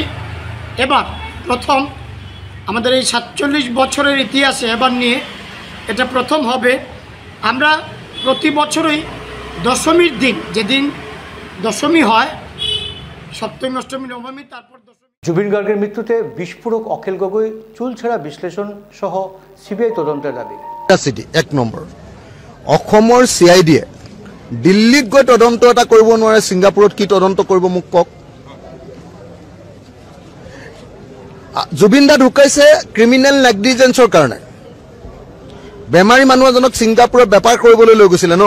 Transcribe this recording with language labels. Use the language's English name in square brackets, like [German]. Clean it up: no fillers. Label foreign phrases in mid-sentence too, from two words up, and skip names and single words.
[Bangla] এবার প্রথম আমাদের এই 47 বছরের ইতিহাসে এবার নিয়ে এটা প্রথম হবে। আমরা প্রতি বছরই দশমীর দিন, যেদিন দশমী হয়, সপ্তমী, অষ্টমী, নবমী, তারপর জুবিন গার্গের মৃত্যুতে বিস্ফোরক অখিল গগৈ চুলছেড়া বিশ্লেষণ সহ সিবিআই তদন্তের দাবি। [Assamese] 1 নম্বৰ অসমৰ CIDয়ে দিল্লীত গৈ তদন্ত এটা কৰিব নোৱাৰে, ছিংগাপুৰত কি তদন্ত কৰিব মোক কওক। জুবিন দা ঢুকাইছে [English] criminal negligence [Assamese] কাৰণে। বেমাৰী মানুহ এজনক ছিংগাপুৰত বেপাৰ কৰিবলৈ লৈ গৈছিলে ন।